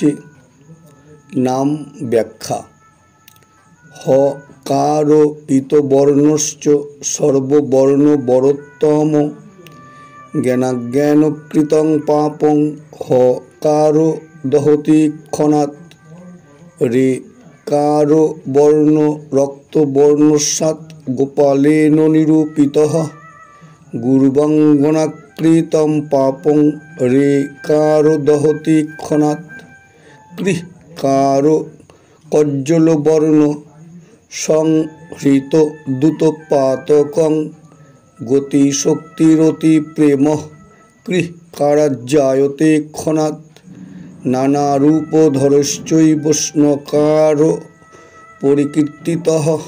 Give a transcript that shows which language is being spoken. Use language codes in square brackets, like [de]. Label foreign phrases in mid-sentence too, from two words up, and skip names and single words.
[sa] নাম ব্যাখ্যা। হকার ইতবর্ণশ্চ সর্ববর্ণ বরোত্তম জ্ঞানাজ্ঞানকৃতং পাপং হকার দহতি ক্ষণাৎ রেকার বর্ণ রক্তবর্ণস্যাৎ গোপালেন নিরূপিতঃ গুরুবঙ্গনাকৃতং পাপং রেকার দহতি ক্ষণাৎ কৃকার কজ্জলবর্ণ সংহৃত দ্যুতপাতকং গতিশক্তিরতি প্রেম কৃকারাজ্জায়তে ক্ষণাৎ নানারূপধরশ্চৈব স্নকার পরিকীর্তিতঃ